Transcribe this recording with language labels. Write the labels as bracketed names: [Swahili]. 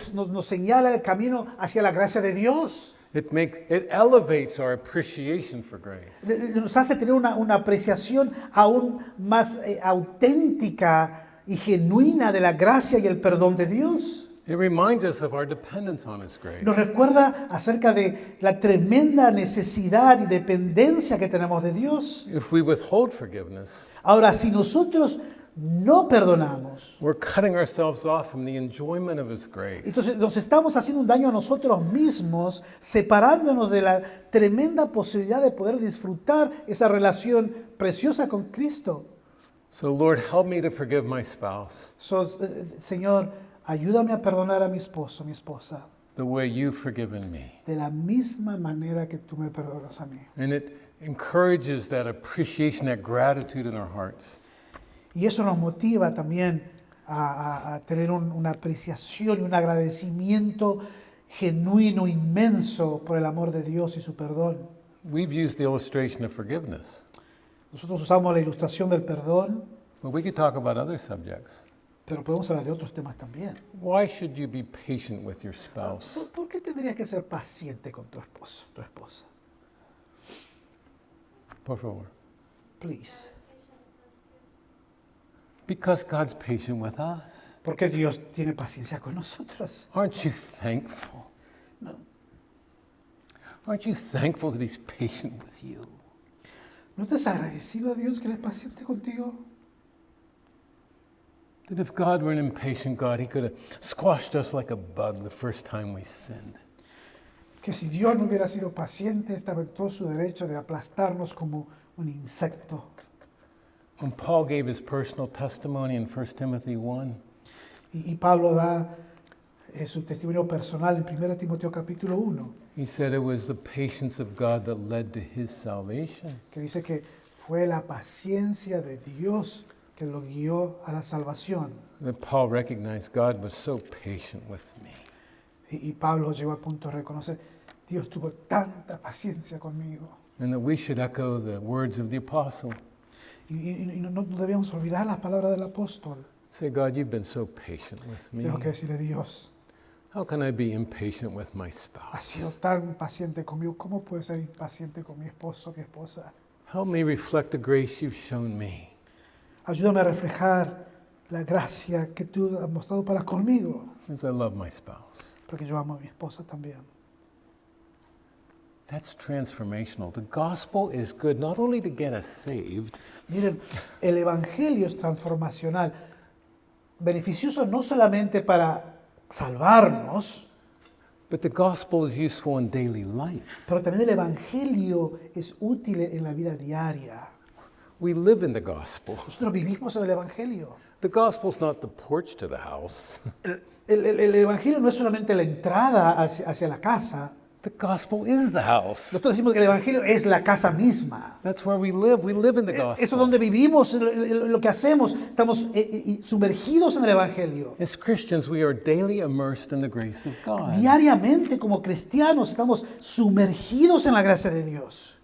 [Spanish] nos señala el camino hacia la gracia de Dios. [English] It elevates our appreciation for grace. [Spanish] Nos hace tener una apreciación aún más auténtica y genuina de la gracia y el perdón de Dios. [English] It reminds us of our dependence on His grace. [Spanish] Nos recuerda acerca de la tremenda necesidad y dependencia que tenemos de Dios. [English] If we withhold forgiveness, [Spanish] Ahora, si nosotros no perdonamos, [English] we're cutting ourselves off from the enjoyment of His grace. [Spanish] entonces nos estamos haciendo un daño a nosotros mismos, separándonos de la tremenda posibilidad de poder disfrutar esa relación preciosa con Cristo. [English] So, Lord, help me to forgive my spouse [Spanish] Señor, ayúdame a perdonar a mi esposo, mi esposa, [English] the way you've forgiven me. [Spanish] de la misma manera que tú me perdonas a mí. [English] And it encourages that appreciation, that gratitude in our hearts. [Spanish] Y eso nos motiva también a tener una apreciación y un agradecimiento genuino, inmenso por el amor de Dios y su perdón. [English] We've used the illustration of forgiveness, [Spanish] Nosotros usamos la ilustración del perdón, [English] but we could talk about other subjects. [Spanish] pero podemos hablar de otros temas también. [English] Why should you be patient with your spouse? [Spanish] ¿Por qué tendrías que ser paciente con tu esposo, tu esposa? Por favor. [English] Please. Because God's patient with us. [Spanish] Porque Dios tiene paciencia con nosotros. [English] Aren't you thankful? Aren't you thankful that He's patient with you? [Spanish] ¿No te has agradecido a Dios que Él es paciente contigo? [English] That if God were an impatient God, He could have squashed us like a bug the first time we sinned. [Spanish] Que si Dios no hubiera sido paciente, estaba en todo su derecho de aplastarnos como un insecto. [English] When Paul gave his personal testimony in 1 Timothy 1, [Spanish] Y Pablo da su testimonio personal en 1 Timoteo capítulo 1, [English] he said it was the patience of God that led to his salvation. [Spanish] que dice que fue la paciencia de Dios que lo guió a la salvación. [English] That Paul recognized God was so patient with me. [Spanish] Y Pablo llegó al punto de reconocer, Dios tuvo tanta paciencia conmigo. [English] And that we should echo the words of the apostle. [Spanish] Y no debíamos olvidar las palabras del apóstol. [English] Say, God, you've been so patient with me. [Spanish] Tengo que decirle, Dios, [English] How can I be impatient with my [Spanish] has sido [English] spouse? [Spanish] tan paciente conmigo, ¿cómo puede ser impaciente con mi esposo, mi esposa? [English] Help me reflect the grace you've shown me. [Spanish] Ayúdame a reflejar la gracia que tú has mostrado para conmigo, [English] As I love my spouse. [Spanish] porque yo amo a mi esposa también. [English] That's transformational. The gospel is good not only to get us saved, [Spanish] Miren, el Evangelio es transformacional, beneficioso no solamente para salvarnos, [English] but the gospel is useful in daily life. [Spanish] pero también el Evangelio es útil en la vida diaria. [English] We live in the gospel. [Spanish] Nosotros vivimos en el Evangelio. [English] The gospel's not the porch to the house. [Spanish] El Evangelio no es solamente la entrada hacia la casa. [English] The gospel is the house. [Spanish] Nosotros decimos que el Evangelio es la casa misma. [English] That's where we live. We live in the [Spanish] Eso es [English] gospel. [Spanish] donde vivimos, lo que hacemos. Estamos sumergidos en el Evangelio. [English] As Christians, we are daily immersed in the grace of God. [Spanish] Diariamente como cristianos estamos sumergidos en la gracia de Dios.